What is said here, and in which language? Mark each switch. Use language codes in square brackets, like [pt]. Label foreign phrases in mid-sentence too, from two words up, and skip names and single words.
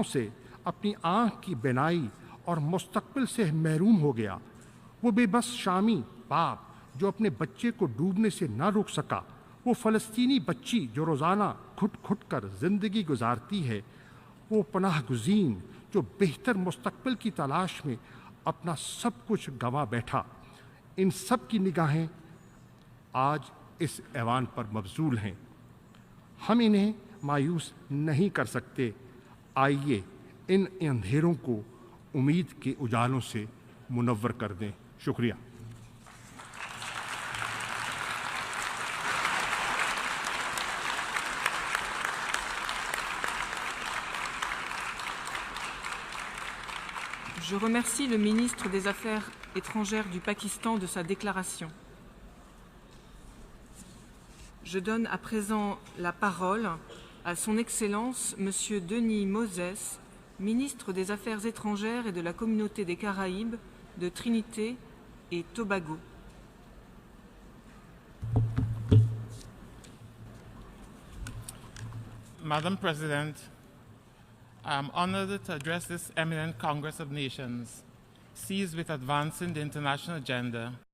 [ur] سے اپنی آنکھ کی بینائی اور مستقبل سے محروم ہو گیا، وہ بے بس شامی باپ جو اپنے بچے کو ڈوبنے سے نہ روک سکا، وہ فلسطینی بچی جو روزانہ گھٹ گھٹ کر زندگی گزارتی ہے، وہ پناہ گزین جو بہتر مستقبل کی تلاش میں اپنا سب کچھ گنوا بیٹھا، ان سب کی نگاہیں آج اس ایوان پر مبذول ہیں۔ ہم انہیں مایوس نہیں کر سکتے۔ آئیے ان اندھیروں کو امید کے اجالوں سے منور کر دیں۔ شکریہ۔ [fr] Je remercie le ministre des Affaires étrangères du Pakistan de sa déclaration. Je donne à présent la parole à son Excellence Monsieur Denis Moses, ministre des Affaires étrangères et de la Communauté des Caraïbes de Trinité et Tobago. [en] Madam President, I am honored to address this eminent Congress of Nations, seized with advancing the international agenda